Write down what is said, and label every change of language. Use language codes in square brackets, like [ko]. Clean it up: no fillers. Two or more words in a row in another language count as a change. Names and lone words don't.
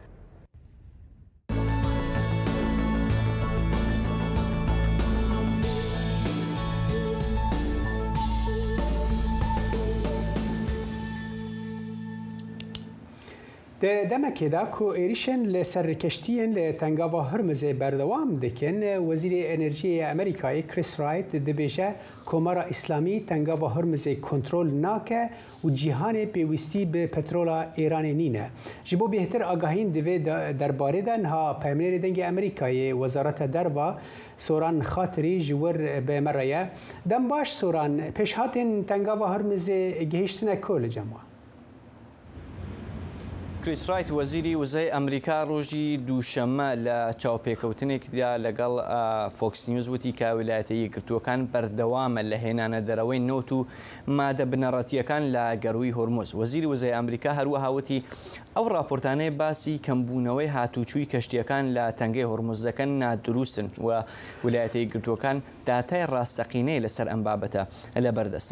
[ku] دەمەکێدا کۆ ئێریشن لە سەرکەشتیان لە تەنگاوا هەرمزێ بەردەوام دەکەن. وەزیری ئەنەرژیە ئەمریکایی کریس رایت دەبێژە کۆمارە ئیسلامی تەنگاوا هەرمزێ کۆنترۆل ناکە و جیهانێ پێویستی بە پەترۆلا ئێرانێ نینە. ji بۆ بێهتر ئاگاهین divê derbarêde niha peyamnêrê dengê Amerîkayê Wezareta Derva Soran Xatirî ji wir bêmere ye. Dem baş Soran pêşhatên tengava Hurmizê gihîştine ku li cem wan. [ckb] کریس رایت وەزیری وزەی ئەمریکا ڕۆژی دووشەممە لە چاوپێکەوتنێکدا لەگەڵ فۆکس نیوز وتی کە ویلایەتە یەکگرتووەکان بەردەوامە لە هێنانە دەرەوەی نۆت و مادە بنەڕەتیەکان لە گەڕووی هۆرمۆز. وەزیری وزەی ئەمریکا هەروەها وتی ئەو راپۆرتانەی باسی کەمبوونەوەی هاتوچووی کەشتیەکان لە تەنگەی هۆرمۆز دەکەن نادروستن و ویلایەتە یەکگرتووەکان داتای ڕاستەقینەی لەسەر ئەم بابەتە لە بەردەستە.